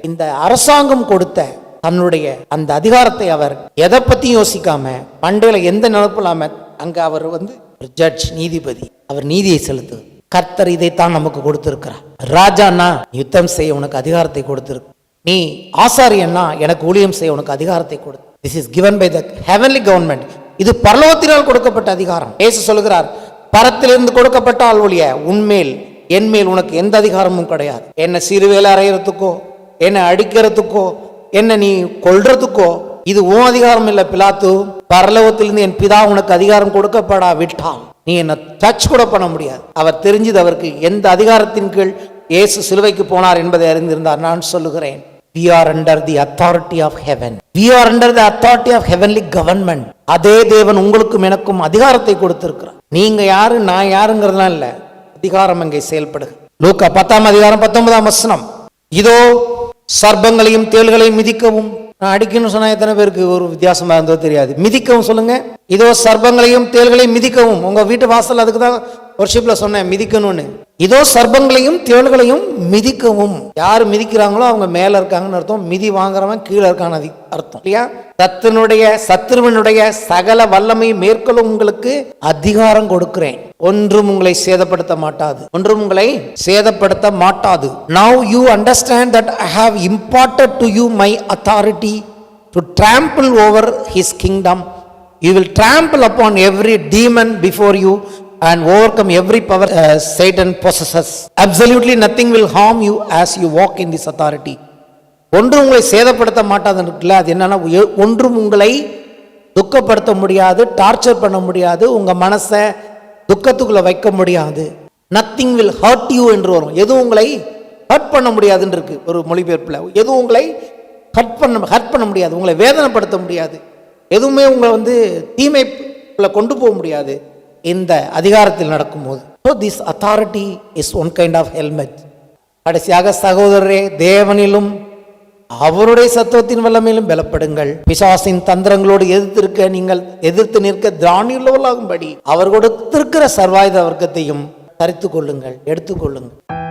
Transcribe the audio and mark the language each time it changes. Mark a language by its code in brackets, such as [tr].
[ta] இந்த அரசாங்கம் கொடுத்த தன்னுடைய அந்த அதிகாரத்தை அவர் எதை பத்தியும் யோசிக்காம பண்டையில எந்த நினைப்பும் இல்லாம அங்க அவர் ஜட்ஜ், நீதிபதி, அவர் நீதியை செலுத்து. கர்த்தர் இதைத்தான் நமக்கு கொடுத்திருக்கிறார். ராஜான்னா யுத்தம் செய்ய உனக்கு அதிகாரத்தை கொடுத்திருக்கு, நீ ஆசாரியன்னா எனக்கு ஊழியம் செய்ய உனக்கு அதிகாரத்தை கொடு. [en] This is given by the heavenly government. [ta] இது பரலோகத்தினால் கொடுக்கப்பட்ட அதிகாரம். இயேசு சொல்லுகிறார், பரத்திலிருந்து கொடுக்கப்பட்டால் ஒழிய உன்மேல் என்மேல் உனக்கு எந்த அதிகாரமும் கிடையாது. என்ன சிறுவேலை அறையறதுக்கோ, என்ன அடிக்கிறதுக்கோ, என்ன நீ கொல்றதுக்கோ இது உன் அதிகாரம் இல்லை. பிலாத்து, பரலோகத்திலிருந்து என் பிதா உனக்கு அதிகாரம் கொடுக்கப்படா விட்டால் நீ என்ன டச் கூட பண்ண முடியாது. அவர் தெரிஞ்சது அவருக்கு எந்த அதிகாரத்தின் கீழ் இயேசு சிலுவைக்கு போனார் என்பதை அறிந்திருந்தார். நான் சொல்லுகிறேன், [en] we are under the authority of heaven. We are under the authority of heavenly government. [ta] அதே தேவன் உங்களுக்கும் எனக்கும் அதிகாரத்தை கொடுத்திருக்கிறார். நீங்க யாரு நான் யாருங்கிறதுலாம் இல்ல, அதிகாரம் அங்கே செயல்படுது. லூக்கா 10ஆம் அதிகாரம் 19ஆம் வசனம், இதோ சர்ப்பங்களையும் தேள்களையும் மிதிக்கவும். நான் அடிக்கணும்னு சொன்னா எத்தனை பேருக்கு ஒரு வித்தியாசமா இருந்தோ தெரியாது. மிதிக்கவும் சொல்லுங்க. இதோ சர்ப்பங்களையும் தேள்களையும் மிதிக்கவும். உங்க வீட்டு வாசல் அதுக்கு தான் வர்ஷிப்ல சொன்னேன், மிதிக்கணும்னு. இதோ சர்ப்பங்களையும் தேள்களையும் மிதிக்கவும். யாரு மிதிக்கிறாங்களோ அவங்க மேல இருக்காங்கன்னு அர்த்தம், மிதி வாங்குறவன் கீழே இருக்கான்னு அர்த்தம் இல்லையா? சத்துருவனுடைய சகல வல்லமை மேற்கொள்ளும் உங்களுக்கு அதிகாரம் கொடுக்கிறேன், ஒன்றும் உங்களை சேதப்படுத்த மாட்டாது, ஒன்றும் உங்களை சேதப்படுத்த மாட்டாது. [en] Now you understand that I have imparted to you my authority to trample over his kingdom. You will trample upon every demon before you and overcome every power Satan possesses. Absolutely nothing will harm you as you walk in this authority. [ta] ஒன்றும் உங்களை சேதப்படுத்த மாட்டாதுன்னு இருக்குல்ல, அது என்னன்னா, ஒன்றும் உங்களை துக்கப்படுத்த முடியாது, torture பண்ண முடியாது, உங்க மனசை துக்கத்துக்குள்ள வைக்க முடியாது. [en] Nothing will hurt you [ta] என்று வரும். எதுவும் உங்களை ஹர்ட் பண்ண முடியாதுன்னு இருக்கு ஒரு மொழிபெயர்ப்புல. எதுவும் உங்களை ஹர்ட் பண்ண முடியாது, உங்களை வேதனைப்படுத்த முடியாது, எதுவுமே உங்களை தீமைக்குள்ள கொண்டு போக முடியாது இந்த அதிகாரத்தில் நடக்கும்போது. [en] So this authority is one kind of helmet. [ta] கடைசியாக சகோதரரே, தேவனிலும் அவருடைய சத்துவத்தின் வல்லமையிலும் பலப்படுங்கள். பிசாசின் தந்திரங்களோடு எதிர்த்து நிற்க திராணியுள்ளவர்களாகும்படி அவர் கொடுத்திருக்கிற சர்வாயுத வர்க்கத்தையும் தரித்துக் கொள்ளுங்கள், எடுத்துக்கொள்ளுங்கள்.